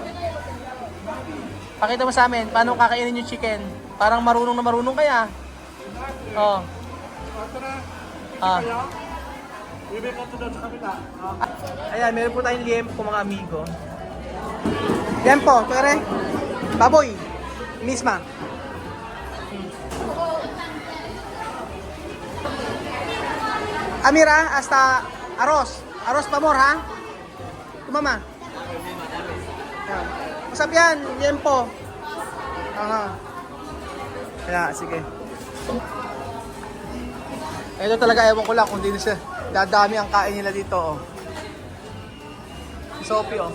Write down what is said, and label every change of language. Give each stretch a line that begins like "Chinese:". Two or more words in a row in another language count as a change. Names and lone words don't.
Filipino: Pakita mo sa amin, paano kakainin yung chicken? Parang marunong na marunong kaya. Ayan, meron po tayong liempo mga amigo. Liempo, kere? Baboy.
Spanish: Misma. Amira, hasta arroz.
Filipino: Arroz pa more, ha? Mama. Ayan. Usap yan, liempo. Kaya, sige. Ito talaga, ewan ko lang kung di na siya. Dadami ang kain nila dito, oh. Sophie, oh.